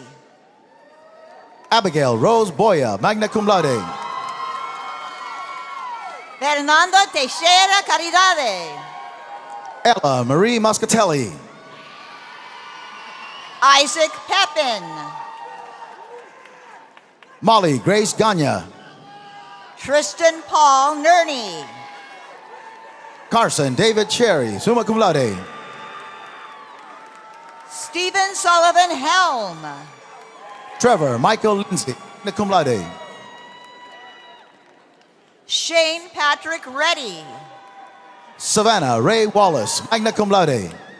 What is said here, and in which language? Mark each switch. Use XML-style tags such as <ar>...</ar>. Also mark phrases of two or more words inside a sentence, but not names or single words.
<en>Abigail Rose Boya,</en> <la>magna cum laude.</la> <en>Fernando Teixeira Caridade. Ella Marie Moscatelli. Isaac Pepin. Molly Grace Ganya. Tristan Paul Nerney. Carson David Cherry,</en> <la>summa cum laude.</la> <en>Stephen Sullivan Helm. Trevor Michael Lindsay,</en> <la>magna cum laude.</la> <en>Shane Patrick Reddy. Savannah Ray Wallace,</en> <la>magna cum laude.</la>